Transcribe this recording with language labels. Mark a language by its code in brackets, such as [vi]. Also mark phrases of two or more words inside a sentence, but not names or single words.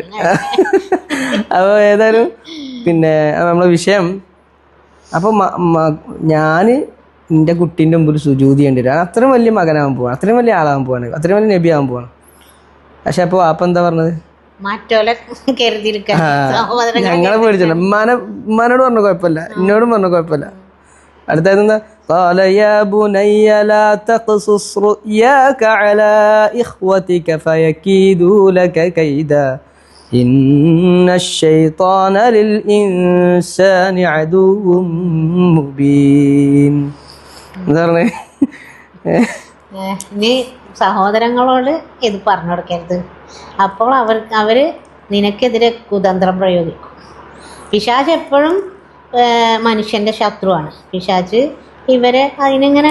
[ml] അപ്പോൾ ഏതായാലും പിന്നെ നമ്മളെ വിഷയം, അപ്പോൾ ഞാൻ എൻ്റെ കുട്ടീൻ്റെ മുമ്പിൽ സുജൂദ് ചെയ്യേണ്ടി വരും. അത്രയും വലിയ മകനാകാൻ പോവാണ്, അത്രയും വലിയ ആളാകാൻ പോവാണ്, അത്രയും വലിയ നബി ആകാൻ പോവാണ്. പക്ഷെ അപ്പോൾ വാപ്പ എന്താ പറഞ്ഞത്? ഞങ്ങളെ പേടിച്ചില്ല. ഉമ്മാനോട് പറഞ്ഞ കുഴപ്പമില്ല, എന്നോടും പറഞ്ഞ കുഴപ്പമില്ല. [ar] അടുത്തായിരുന്ന قال يا بني لا تقصص رؤياك على إخوتك فيكيدوا لك كيدا إن الشيطان للإنسان عدو مبين. [ml] നീ സഹോദരങ്ങളോട് ഇത് പറഞ്ഞു കൊടുക്കരുത്, അപ്പോൾ അവര് നിനക്കെതിരെ കുതന്ത്രം പ്രയോഗിക്കും. പിശാച് എപ്പോഴും മനുഷ്യന്റെ ശത്രുവാണ്. പിശാച് ഇവരെ അതിനിങ്ങനെ